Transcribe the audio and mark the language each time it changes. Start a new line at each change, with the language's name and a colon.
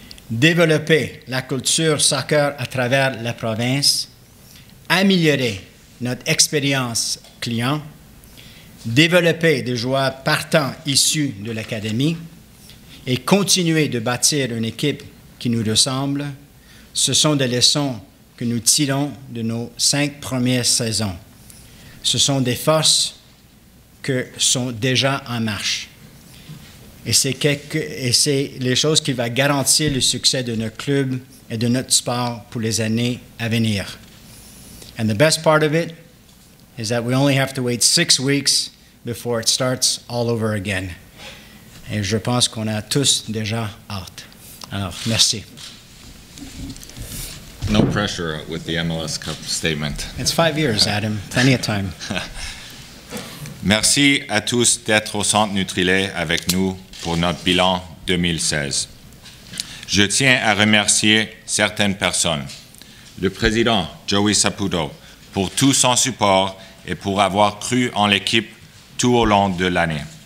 French: développer la culture soccer à travers la province, améliorer notre expérience client, développer des joueurs partants issus de l'académie et continuer de bâtir une équipe qui nous ressemble, ce sont des leçons que nous tirons de nos 5 premières saisons. Ce sont des forces qui sont déjà en marche. Et c'est les choses qui vont garantir le succès de notre club et de notre sport pour les années à venir.
English: And the best part of it is that we only have to wait 6 weeks before it starts all over again.
French: Et je pense qu'on a tous déjà hâte. Alors, merci.
English: No pressure with the MLS Cup statement. It's 5 years, Adam. Plenty of time.
French: Merci à tous d'être au Centre Nutrilait avec nous pour notre bilan 2016. Je tiens à remercier certaines personnes. Le président, Joey Saputo, pour tout son support et pour avoir cru en l'équipe tout au long de l'année.